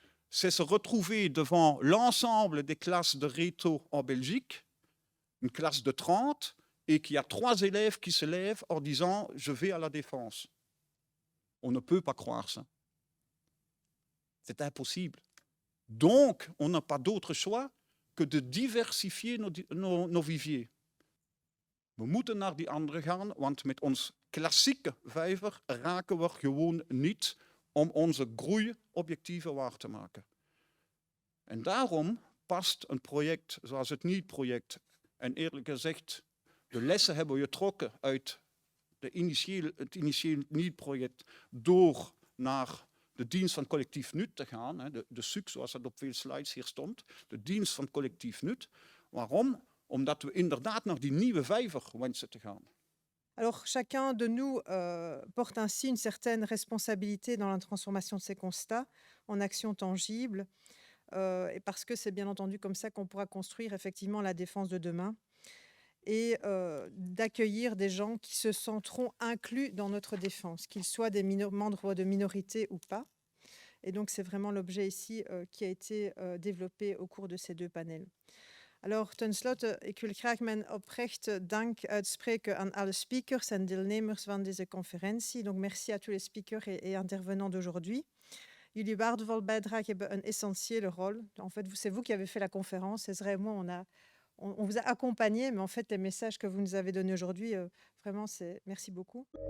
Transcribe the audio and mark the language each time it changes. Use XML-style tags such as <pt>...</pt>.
<fr>C'est se retrouver devant l'ensemble des classes de réto en Belgique, une classe de 30, et qu'il y a 3 élèves qui se lèvent en disant « je vais à la défense ». On ne peut pas croire ça. C'est impossible. Donc, on n'a pas d'autre choix que de diversifier nos viviers.</fr> <nl>We moeten naar die andere gaan, want met ons klassieke vijver raken we gewoon niet om onze groeiobjectieven waar te maken. En daarom past een project zoals het NEET-project, en eerlijk gezegd, de lessen hebben we getrokken uit het initiële NEET-project door naar de dienst van collectief nut te gaan, de SUC zoals dat op veel slides hier stond, de dienst van collectief nut. Waarom? Omdat we inderdaad naar die nieuwe vijver wensen te gaan.</nl> <fr>Alors, chacun de nous porte ainsi une certaine responsabilité dans la transformation de ces constats en actions tangibles, et parce que c'est bien entendu comme ça qu'on pourra construire effectivement la défense de demain et d'accueillir des gens qui se sentiront inclus dans notre défense, qu'ils soient des membres de minorité ou pas. Et donc, c'est vraiment l'objet ici qui a été développé au cours de ces 2 panels.</fr> <nl>Alors, ten slotte, ik wil graag mijn oprechte dank uitspreken aan alle speakers en deelnemers van deze conferentie.</nl> <fr>Donc, merci à tous les speakers et intervenants d'aujourd'hui.</fr> <nl>Jullie waardevolle bijdrage hebben een essentiële rôle.</nl> <fr>En fait, c'est vous qui avez fait la conférence. C'est vraiment, on vous a accompagné, mais en fait, les messages que vous nous avez donnés aujourd'hui, vraiment, merci beaucoup.</fr>